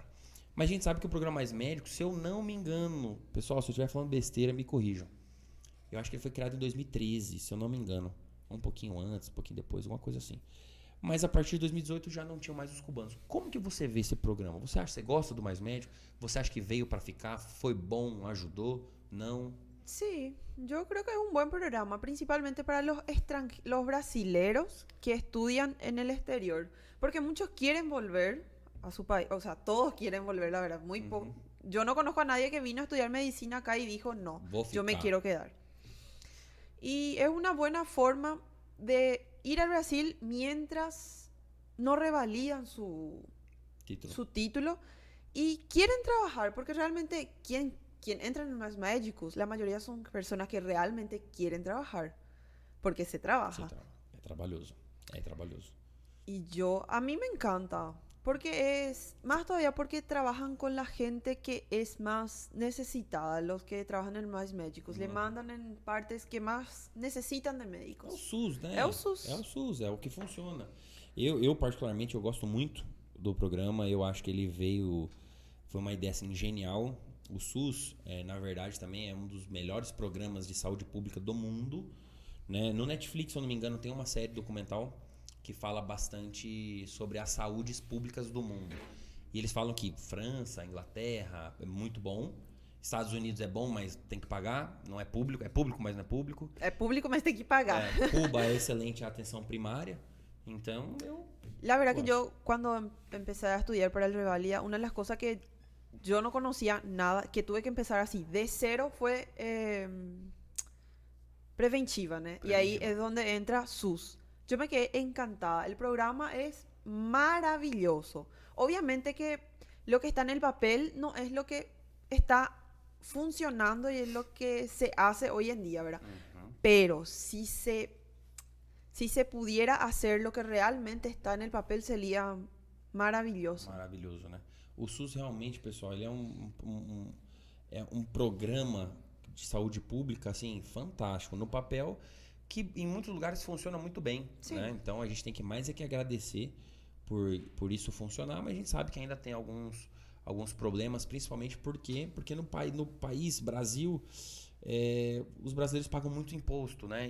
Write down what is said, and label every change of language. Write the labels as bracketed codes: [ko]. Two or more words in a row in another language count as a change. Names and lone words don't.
[pt] Mas a gente sabe que o programa Mais Médicos, se eu não me engano, pessoal, se eu estiver falando besteira, me corrijam. Eu acho que ele foi criado em 2013, se eu não me engano. Um pouquinho antes, um pouquinho depois, alguma coisa assim. Mas a partir de 2018 já não tinham mais os cubanos. Como que você vê esse programa? Você acha que você gosta do Mais Médico? Você acha que veio para ficar? Foi bom? Ajudou? Não? [es] Sí, yo creo que es un buen programa, principalmente para los brasileros que estudian en el exterior. Porque muchos quieren volver a su país. O sea, todos quieren volver, la verdad. Muy poco. Yo no conozco a nadie que vino a estudiar medicina acá y dijo, no, yo me quiero quedar. Y es una buena forma de ir al Brasil mientras no revalidan su título y quieren trabajar, porque realmente quien entra en los médicos, la mayoría son personas que realmente quieren trabajar. porque se [pt] Você [es] trabaja. [pt] é trabalhoso. É trabalhoso. [es] Y a mí me encanta, porque más todavía porque trabajan con la gente que es más necesitada, los que trabajan en más médicos, le Uhum. mandan en partes que más necesitan de [pt] É o [es] médicos. [pt] SUS, É o né? É o SUS. SUS, é o que funciona. Particularmente, eu gosto muito do programa. Eu acho que ele veio... Foi uma ideia, assim, genial. O SUS, na verdade, também é um dos melhores programas de saúde pública do mundo, né? No Netflix, se eu não me engano, tem uma série documental que fala bastante sobre as saúdes públicas do mundo. E eles falam que França, Inglaterra é muito bom. Estados Unidos é bom, mas tem que pagar. Não é público. É público, mas não é público. É público, mas tem que pagar. Cuba é excelente a atenção primária. Então, eu [es] La verdad que [pt] gosto. [es] yo cuando empecé a estudiar para el Revalida, una de las cosas que yo no conocía nada, que tuve que empezar así de cero fue preventiva, ¿no? Y ahí Preventiva. es donde entra SUS. Yo me quedé encantada. El programa es maravilloso. Obviamente que lo que está en el papel no es lo que está funcionando y es lo que se hace hoy en día, ¿verdad? Uhum. Pero si se pudiera hacer lo que realmente está en el papel sería maravilloso. [pt] Maravilhoso, né? O SUS realmente, pessoal, ele é um programa de saúde pública, assim, fantástico. No papel, que em muitos lugares funciona muito bem, Sim. né? Então a gente tem que mais é que agradecer por isso funcionar, mas a gente sabe que ainda tem alguns problemas, principalmente porque no país, Brasil, os brasileiros pagam muito imposto, né?